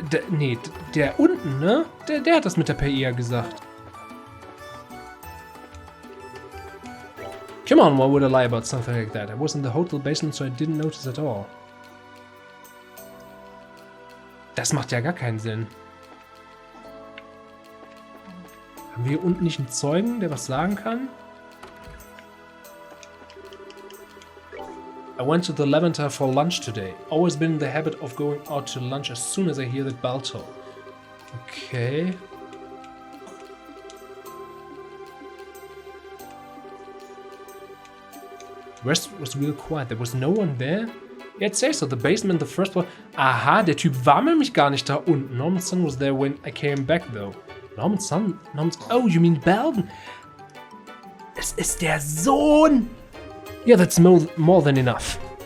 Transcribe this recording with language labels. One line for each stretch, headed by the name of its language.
German: Nee, der unten, ne? Der hat das mit der Paella gesagt.
English: Come on, why would I lie about something like that? I was in the hotel basement, so I didn't notice at all.
German: Das macht ja gar keinen Sinn. Haben wir hier unten nicht einen Zeugen, der was sagen kann?
English: I went to the Lavender for lunch today. Always been in the habit of going out to lunch as soon as I hear that bell toll. Okay. The rest was real quiet. There was no one there. Yeah, it says so. The basement, the first floor.
German: Aha, der Typ war nämlich gar nicht da unten.
English: Norman's son was there when I came back, though. Norman's son? Oh, you mean Belden?
German: Es ist der Sohn!
English: Yeah, that's more than enough.